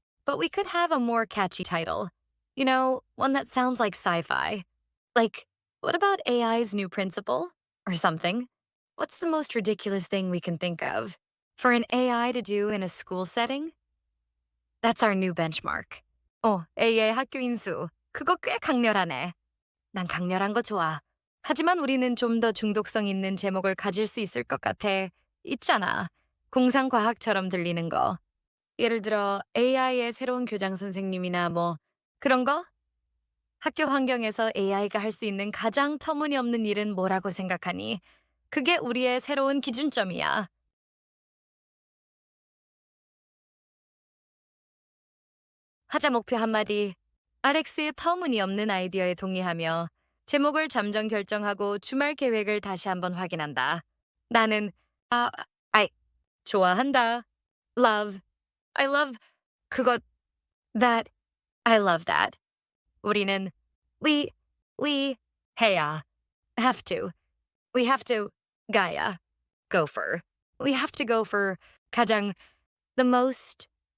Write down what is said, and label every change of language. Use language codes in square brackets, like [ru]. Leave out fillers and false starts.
[en] But we could have a more catchy title. You know, one that sounds like sci-fi. Like, what about AI's new principal? Or something? What's the most ridiculous thing we can think of? For an AI to do in a school setting? That's our new benchmark. [ko] AI 학교 인수. 그거 꽤 강렬하네. 난 강렬한 거 좋아. 하지만 우리는 좀 더 중독성 있는 제목을 가질 수 있을 것 같아. 있잖아. 공상과학처럼 들리는 거. 예를 들어 AI의 새로운 교장 선생님이나 뭐 그런 거? 학교 환경에서 AI가 할 수 있는 가장 터무니없는 일은 뭐라고 생각하니? 그게 우리의 새로운 기준점이야. 하자 목표 한마디. 알렉스의 터무니없는 아이디어에 동의하며 제목을 잠정 결정하고 주말 계획을 다시 한번 확인한다. 나는 아이 좋아한다. [en] Love. I love [ko] 그것 [en] that. I love that. [ko] 우리는 [en] we [ko] 해야 [en] have to. We have to [ko] 가야 [en] go for. We have to go for [ko] 가장 [en] the most.